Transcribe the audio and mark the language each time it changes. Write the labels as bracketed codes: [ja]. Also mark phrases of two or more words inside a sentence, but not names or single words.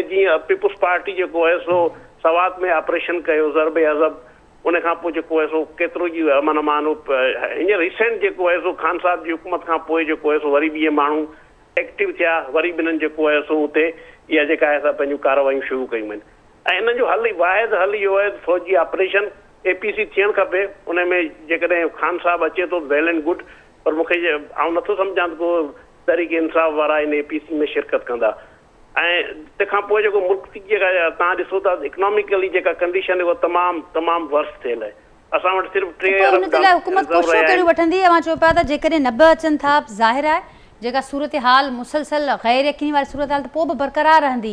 [sd] जीअं पीपुल्स पार्टी जेको आहे सो सवात में ऑपरेशन कयो, ज़रब अज़ब, उन खां पोइ जेको आहे सो केतिरो ई अमन अमान हींअर रिसेंट जेको आहे सो ख़ान साहिब जी हुकूमत खां पोइ जेको आहे सो वरी बि इहे माण्हू एक्टिव थिया, वरी बि हिननि जेको आहे सो उते इहा जेका आहे असां पंहिंजूं कार्रवायूं शुरू कयूं आहिनि. ऐं हिन जो हल वाहिद हल इहो आहे फ़ौजी ऑपरेशन APC थियणु खपे. उन में जेकॾहिं ख़ान साहिबु अचे थो [en] well and good, [sd] पर मूंखे आउं नथो सम्झां त को तहरीक इंसाफ़ वारा इन APC में शिरकत कंदा. ऐं तंहिंखां पोइ जेको मुल्क जेका तव्हां ॾिसो था इकोनॉमिकली जेका कंडीशन उहा तमामु वर्स थियल आहे. असां वटि सिर्फ़ु 3 अरब हुन जे लाइ हुकूमत कोशिशूं कहिड़ियूं वठंदी? मां चयो पिया त जेकॾहिं न बि अचनि था, ज़ाहिर आहे जेका सूरत हाल मुसलसल गैर यकीनी वारी सूरत हाल त पोइ बि बरक़रार रहंदी.